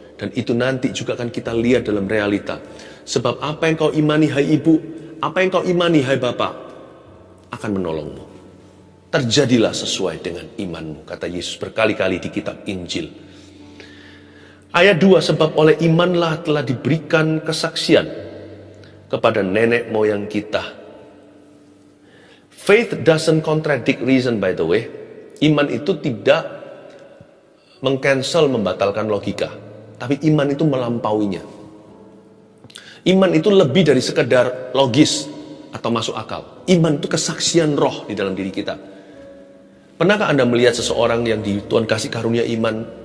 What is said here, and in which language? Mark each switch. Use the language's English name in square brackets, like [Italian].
[Indonesian] Dan itu nanti juga akan kita lihat dalam realita. Sebab apa yang kau imani hai ibu, apa yang kau imani hai bapak, akan menolongmu. Terjadilah sesuai dengan imanmu, kata Yesus berkali-kali di kitab Injil. Ayat 2, sebab oleh imanlah telah diberikan kesaksian kepada nenek moyang kita. [English] Faith doesn't contradict reason, by the way. [Indonesian] Iman itu tidak mengcancel, membatalkan logika. Tapi iman itu melampauinya. Iman itu lebih dari sekedar logis atau masuk akal. Iman itu kesaksian roh di dalam diri kita. Pernahkah Anda melihat seseorang yang Tuhan kasih karunia iman?